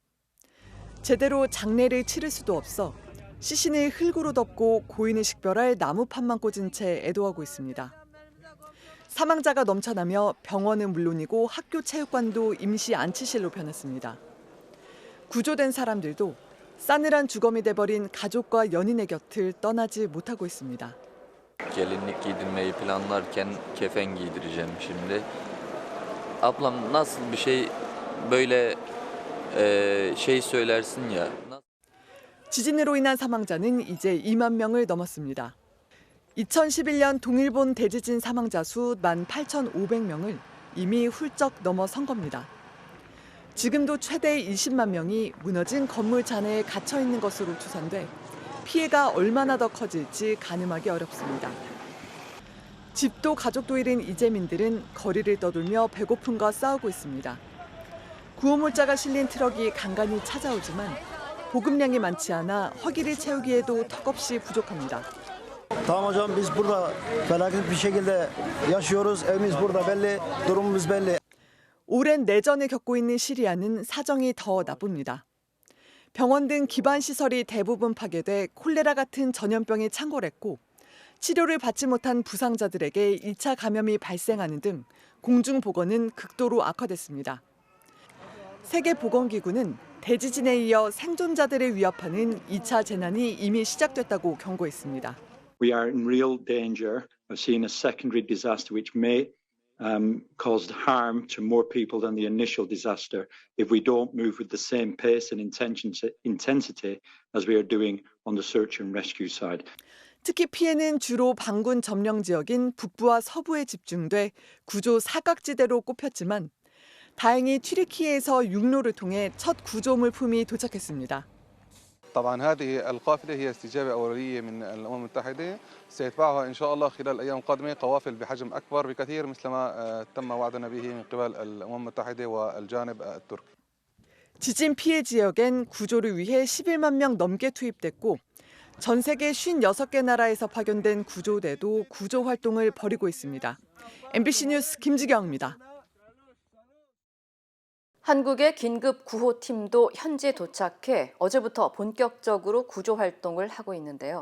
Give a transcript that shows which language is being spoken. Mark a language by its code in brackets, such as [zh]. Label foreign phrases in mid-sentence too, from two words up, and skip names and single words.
[ko] 제대로 장례를 치를 수도 없어 시신을 흙으로 덮고 고인을 식별할 나무판만 꽂은 채 애도하고 있습니다. 사망자가 넘쳐나며 병원은 물론이고 학교 체육관도 임시 안치실로 변했습니다. 구조된 사람들도 싸늘한 주검이 돼버린 가족과 연인의 곁을 떠나지 못하고 있습니다. [tr] Gelinlik giydirmeyi planlarken kefen giydireceğim şimdi. Ablam nasıl bir şey böyle şey söylersin ya. [ko] 지진으로 인한 사망자는 이제 2만 명을 넘었습니다. 2011년 동일본 대지진 사망자 수 18,500명을 이미 훌쩍 넘어선 겁니다. 지금도 최대 20만 명이 무너진 건물 잔해에 갇혀 있는 것으로 추산돼 피해가 얼마나 더 커질지 가늠하기 어렵습니다. 집도 가족도 잃은 이재민들은 거리를 떠돌며 배고픔과 싸우고 있습니다. 구호물자가 실린 트럭이 간간히 찾아오지만 보급량이 많지 않아 허기를 채우기에도 턱없이 부족합니다. [tr] Tamam hocam biz burada felaket bir şekilde yaşıyoruz. Evimiz burada belli, durumumuz belli. [ko] 오랜 내전을 겪고 있는 시리아는 사정이 더 나쁩니다. 병원 등 기반 시설이 대부분 파괴돼 콜레라 같은 전염병이 창궐했고 치료를 받지 못한 부상자들에게 2차 감염이 발생하는 등 공중보건은 극도로 악화됐습니다. 세계보건기구는 대지진에 이어 생존자들을 위협하는 2차 재난이 이미 시작됐다고 경고했습니다. [en] We are in real danger of seeing a secondary disaster which may cause harm to more people than the initial disaster if we don't move with the same pace and intensity as we are doing on the search and rescue side. [ko] 특히 피해는 주로 반군 점령 지역인 북부와 서부에 집중돼 구조 사각지대로 꼽혔지만 다행히 튀르키예에서 육로를 통해 첫 구조 물품이 도착했습니다. [ar] طبعا هذه القافلة هي استجابة أولية من الأمم المتحدة سيتبعها إن شاء الله خلال الأيام القادمة قوافل بحجم أكبر بكثير مثل ما تم وعدنا به من قبل الأمم المتحدة والجانب التركي. [ko] 지진 피해 지역엔 구조를 위해 11만 명 넘게 투입됐고 전 세계 56개 나라에서 파견된 구조대도 구조 활동을 벌이고 있습니다. MBC 뉴스 김지경입니다. 한국의 긴급 구호팀도 현지에 도착해 어제부터 본격적으로 구조 활동을 하고 있는데요.